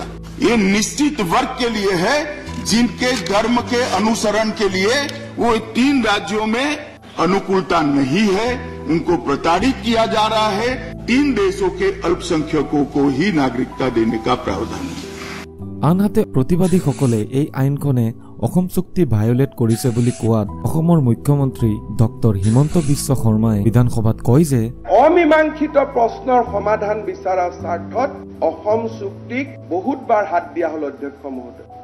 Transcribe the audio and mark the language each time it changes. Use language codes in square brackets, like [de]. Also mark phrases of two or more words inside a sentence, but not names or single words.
[hi] ये निश्चित वर्ग के लिए है जिनके धर्म के अनुसरण के लिए वो 3 राज्यों में अनुकूलता नहीं है, उनको प्रताड़ित किया जा रहा है। 3 देशों के अल्पसंख्यकों को ही नागरिकता देने का प्रावधान है। [as] আনহাতে প্ৰতিবাদীসকলে এই আইনখনে অসম চুক্তি ভায়োলেট কৰিছে বুলি কোৱাত অসমৰ মুখ্যমন্ত্ৰী ডক্টৰ হিমন্ত বিশ্ব শৰ্মাই বিধানসভাত কয় যে অমীমাংসিত প্ৰশ্নৰ সমাধান বিচৰাৰ স্বাৰ্থত অসম চুক্তিক বহুতবাৰ হাত দিয়া হল অধ্যক্ষ মহোদয়।